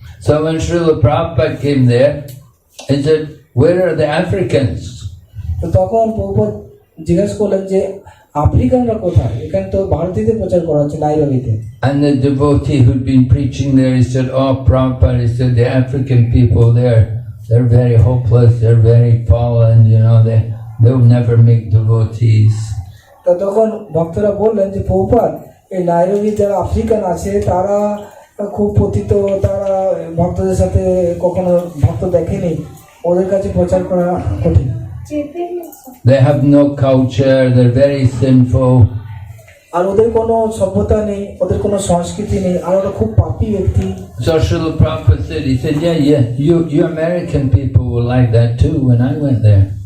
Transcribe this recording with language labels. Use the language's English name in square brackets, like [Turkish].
[English] So when Srila Prabhupada came there, he said, where are the Africans? [Bangla] তো তখন প্রভুপাদ জিজ্ঞেস করলেন যে আফ্রিকানরা কোথায়? এখানে তো ভারতীয়তে প্রচার করা হচ্ছে নাইরোবিতে। [English] And the devotee who'd been preaching there, he said, "Oh, Prabhupada," he said, "the African people there, they're very hopeless, they're very fallen, they'll never make devotees." [Bangla] তো তখন ভক্তরা বললেন যে প্রভুপাদ, এই নাইরোবি যারা আফ্রিকান আছে তারা খুব পতিত, তারা ভক্তদের সাথে কখনো ভক্ত দেখেনি, ওদের কাছে প্রচার করা কঠিন। [English] They have no culture, they're very sinful. [Bangla] আর ওদের কোনো সভ্যতা নেই, ওদের কোনো সংস্কৃতি নেই, আর ওরা খুব পাপী ব্যক্তি। [English] So Srila Prabhupada said, he said, yeah, you American people were like that too when I went there.